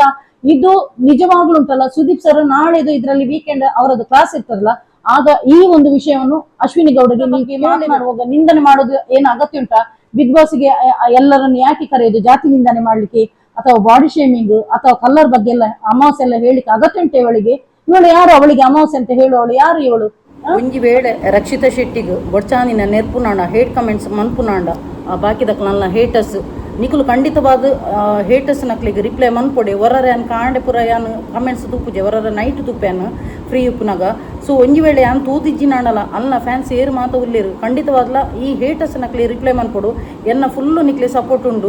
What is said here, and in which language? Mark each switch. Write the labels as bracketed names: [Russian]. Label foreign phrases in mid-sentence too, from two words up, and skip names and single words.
[Kannada] ಇದು ನಿಜವಾಗ್ಲೂ ಉಂಟಲ್ಲ ಸುದೀಪ್ ಸರ್, ನಾಳೆದು ಇದ್ರಲ್ಲಿ ವೀಕೆಂಡ್ ಅವರದ್ದು ಕ್ಲಾಸ್ ಇರ್ತದಲ್ಲ, ಆಗ ಈ ಒಂದು ವಿಷಯವನ್ನು ಅಶ್ವಿನಿ ಗೌಡಗೆ ಮಾತನಾಡುವಾಗ ನಿಂದನೆ ಮಾಡೋದು ಏನು ಅಗತ್ಯ ಉಂಟಾ? ಬಿಗ್ ಬಾಸ್ಗೆ ಎಲ್ಲರನ್ನು ಯಾಕೆ ಕರೆಯೋದು? ಜಾತಿ ನಿಂದನೆ ಮಾಡ್ಲಿಕ್ಕೆ ಅಥವಾ [English] body shaming [Kannada] ಅಥವಾ ಕಲರ್ ಬಗ್ಗೆ ಎಲ್ಲ ಅಮಾವಾಸ್ಯೆ ಎಲ್ಲ ಹೇಳಿಕ್ಕೆ ಅಗತ್ಯ ಉಂಟು ಇವಳಿಗೆ? ಇವಳು ಯಾರು ಅವಳಿಗೆ ಅಮಾವಾಸ್ಯೆ ಅಂತ ಹೇಳುವವಳು ಯಾರು ಇವಳು? [Tulu] ಒಂಜಿ ವೇಳೆ ರಕ್ಷಿತಾ ಶೆಟ್ಟಿಗ್ ಬೊಡ್ಚಾನಿನ ನೆರ್ಪುನಾಂಡ [English] hate comments [Tulu] ಮನ್ಪುನಾಂಡ ಬಾಕಿದಕ್ ನನ್ನ ಹೇಟರ್ಸ್ ನಿಕುಲು ಖಂಡಿತವಾದ ಹೇಟರ್ಸ್ ನಕ್ಲಿಗೆ ರಿಪ್ಲೈ ಮನ್ಪೊಡೆ ಹೊರರೆ ಅನ್ ಕಾಂಡೆ ಪುರ ಯಾನ್ ಕಮೆಂಟ್ಸ್ ತುಪ್ಪುಜೆ ಹೊರರೆ ನೈಟ್ ತುಪ್ಪ್ಯಾನ್ ಫ್ರೀ ಉಪ್ಪುನಾಗ. ಸೊ ಒಂಜಿ ವೇಳೆ ಯಾನ್ ತೂತಿಜ್ಜಿನಾಂಡಲ ಅಲ್ಲ ಫ್ಯಾನ್ಸ್ ಏರು ಮಾತ ಉಳ್ಳೇರು ಖಂಡಿತವಾಗ್ಲ ಈ ಹೇಟರ್ಸ್ ನಕ್ಲಿ ರಿಪ್ಲೈ ಮನ್ಪೊಡು ಎನ್ನ ಫುಲ್ಲು ನಿಕ್ಲಿ ಸಪೋರ್ಟ್ ಉಂಡು.